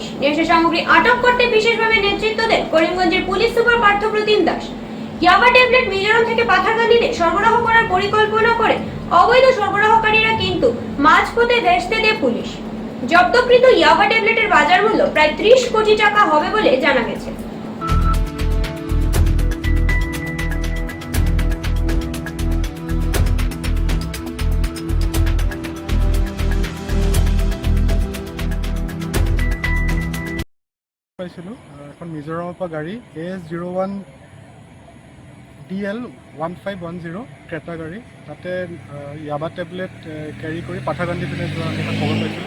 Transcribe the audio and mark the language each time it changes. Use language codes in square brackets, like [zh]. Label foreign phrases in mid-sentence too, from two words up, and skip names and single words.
[bn] নেশা সামগ্রী আটক করতে বিশেষভাবে নেতৃত্ব দেন করিমগঞ্জের পুলিশ সুপার পার্থপ্রতিম দাস। ইয়াবা ট্যাবলেট মিজোরাম থেকে পাথারকান্দিতে সরবরাহ করার পরিকল্পনা করে অবৈধ সরবরাহকারীরা কিন্তু মাঝপথে ভেস্তে দেয় পুলিশ। জব্দকৃত ইয়াবা ট্যাবলেটের বাজার মূল্য প্রায় 30 কোটি টাকা হবে বলে জানা গেছে। [as] পাইছিলোঁ এখন মিজোৰামৰ পৰা গাড়ী AS01 DL 1510 ক্ৰেটা গাড়ী, তাতে ইয়াবা টেবলেট কেৰি কৰি পাথাৰকান্দি পিনে যোৱা এটা খবৰ পাইছিলোঁ।